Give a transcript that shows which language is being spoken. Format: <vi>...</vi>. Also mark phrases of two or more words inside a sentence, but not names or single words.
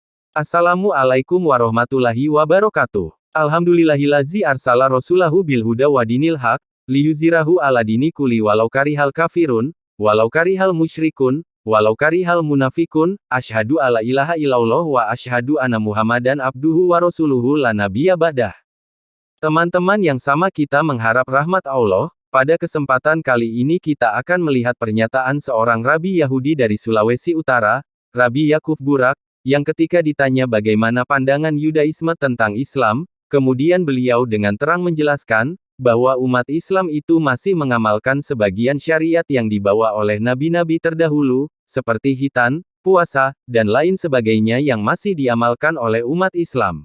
<ar>السلام عليكم ورحمة الله وبركاته. الحمد لله الذي أرسل رسوله بالهدى ودين الحق, ليظهره على الدين كله ولو كره الكافرون ولو كره المشركون ولو كره المنافقون, أشهد أن لا إله إلا الله وأشهد أن محمدا عبده ورسوله لا نبي بعده.</ar> <id>Teman-teman yang sama, kita mengharap rahmat Allah. Pada kesempatan kali ini kita akan melihat pernyataan seorang Rabi Yahudi dari Sulawesi Utara, Rabi Yakuf Burak, yang ketika ditanya bagaimana pandangan Yudaisme tentang Islam, kemudian beliau dengan terang menjelaskan, bahwa umat Islam itu masih mengamalkan sebagian syariat yang dibawa oleh nabi-nabi terdahulu, seperti khitan, puasa, dan lain sebagainya yang masih diamalkan oleh umat Islam.</id>